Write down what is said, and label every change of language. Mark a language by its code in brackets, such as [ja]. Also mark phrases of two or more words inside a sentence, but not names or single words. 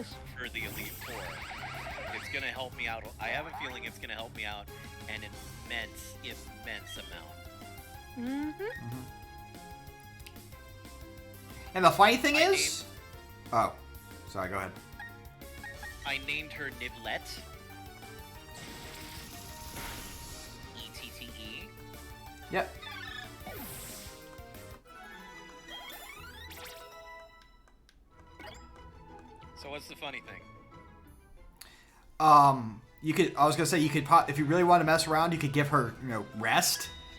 [en] for the Elite Four. It's gonna help me out. I have a feeling it's gonna help me out an immense amount. Mm-hmm. And the funny thing I is... Oh. Sorry, go ahead. I named her Niblet. E-T-T-E. Yep. So what's the funny thing? You could... I was gonna say, you could... If you really want to mess around, you could give her, rest.